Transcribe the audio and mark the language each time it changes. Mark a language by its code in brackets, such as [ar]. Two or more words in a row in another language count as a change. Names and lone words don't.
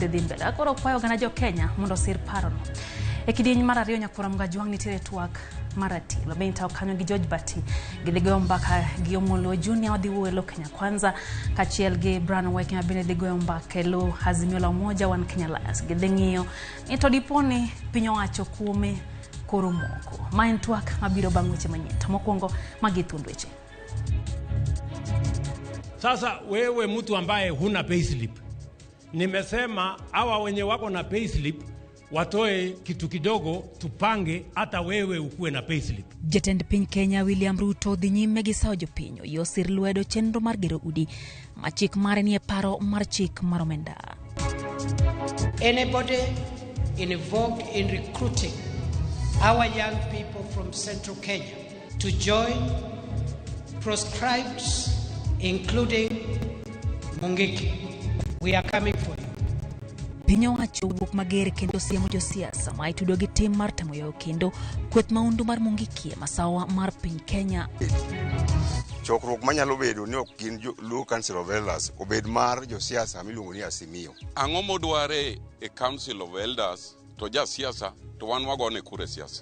[luo] dhi mbele akoro kwayo gana jo Kenya mondo sir parono e kidieny mar ariyo nyakoronga jwanga nitiere twak marati lobenta okanyo gi George Bati gidhigoyo mbaka gi Omolo Junior wadhi wuelo Kenya Kwanza kachiel gi Brian Weche bende dhigoyo mbaka lo Azimio la Umoja One Kenya Alliance gidhing'iyo to diponi piny owacho kuome koro moko ma en twak mabiro bang' weche manyien to mokwongo magi thund weche. [sw] Sasa wewe mtu ambaye huna payslip, nimesema hawa wenye wako na payslip watoe kitu kidogo tupange hata wewe ukuwe na payslip. [luo] Jatend piny Kenya William Ruto dhi nyime gi sawo jopiny yosir lwedo chenro mar gero udi ma chik mare ni e paro mar chik mar omenda. [en] Anybody involved in recruiting our young people from Central Kenya to join proscribed, including Mungiki, we are coming for you. [luo] Piny owacho wuok mager kendo siemo josiasa ma itudo gi tim mar tamoyo kendo kweth maundu mar Mungiki masawa mar piny Kenya. Chokruok manyalo bedo ni ok gin Luo Council of Elders obed mar josiasa miluongo ni Azimio. Ang'o modware e Council of Elders to jasiasa to wan wagone kure siasa.